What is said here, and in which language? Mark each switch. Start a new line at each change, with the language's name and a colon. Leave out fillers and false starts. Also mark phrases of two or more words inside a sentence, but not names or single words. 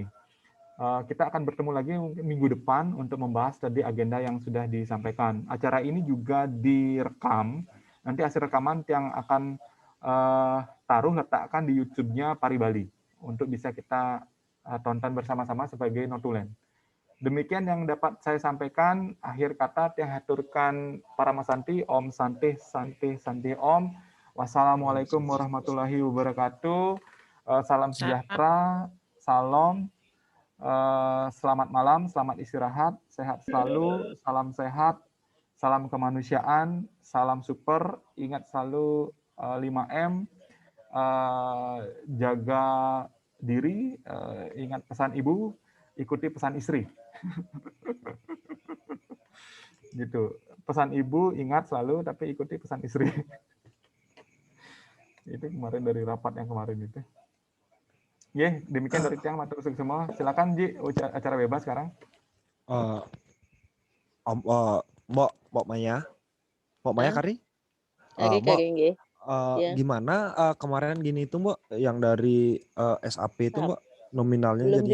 Indonesian: Kita akan bertemu lagi minggu depan untuk membahas tadi agenda yang sudah disampaikan. Acara ini juga direkam. Nanti hasil rekaman yang akan letakkan di YouTube-nya Pari Bali untuk bisa kita tonton bersama-sama sebagai notulen. Demikian yang dapat saya sampaikan. Akhir kata tiang haturkan para masanti.
Sanskrit: Om Santi Santi Santi Om.
Arabic: Wassalamualaikum warahmatullahi wabarakatuh.
Indonesian: Salam sejahtera. Salam. Selamat malam. Selamat istirahat. Sehat selalu. Salam sehat. Salam kemanusiaan. Salam super. Ingat selalu 5M. Jaga diri. Ingat pesan ibu. Ikuti pesan istri. Gitu. Pesan ibu ingat selalu tapi ikuti pesan istri. Itu kemarin dari rapat yang kemarin itu. Demikian dari tiang
Javanese: matur suwun
Indonesian: semua. Silakan Ji, acara bebas sekarang. Mbak Maya Kari? Kari. Gimana kemarin gini itu Mbak yang dari SAP itu Mbak nominalnya Belum